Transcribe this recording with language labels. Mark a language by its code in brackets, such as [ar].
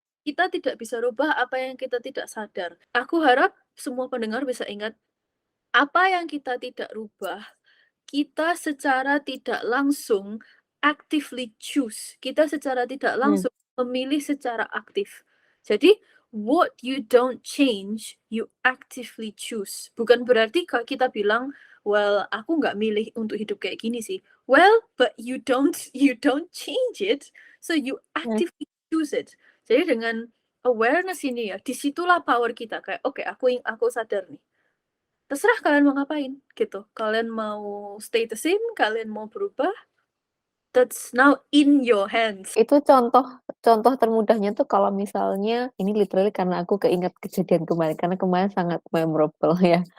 [id] Kita tidak bisa rubah apa yang kita tidak sadar. Aku harap semua pendengar bisa ingat, apa yang kita tidak rubah, kita secara tidak langsung [en] actively choose. [id] Kita secara tidak langsung memilih secara aktif. Jadi, [en] what you don't change, you actively choose. [id] Bukan berarti kalau kita bilang, well, aku nggak milih untuk hidup kayak gini sih. [en] Well, but you don't change it, so you actively choose it. [id] Jadi dengan awareness ini ya, disitulah power kita. Kayak, oke, aku sadar nih. Terserah kalian mau ngapain, gitu. Kalian mau [en] stay the same, [id] kalian mau berubah, [en] that's now in your hands. [id] Itu contoh termudahnya tuh kalau misalnya, ini literally karena aku keinget kejadian kemarin, karena kemarin sangat memorable ya.